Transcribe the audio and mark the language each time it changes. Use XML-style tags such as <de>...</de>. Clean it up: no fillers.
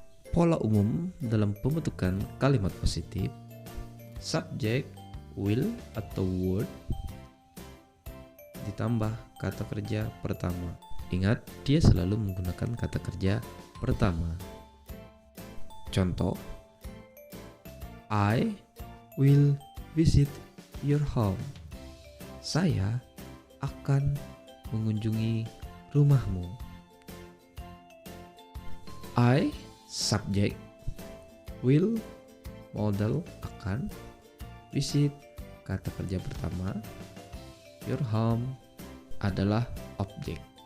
<id>Pola umum dalam pembentukan kalimat positif, subject, will atau word ditambah kata kerja pertama. Ingat, dia selalu menggunakan kata kerja pertama. Contoh,</id> <en>I will visit your home.</en> <id>Saya akan mengunjungi rumahmu.</id> <en>I, subject, will, modal,</en> <id>akan,</id> <en>visit,</en> <id>kata kerja pertama,</id> <en>your home</en> <id>adalah objek.</id>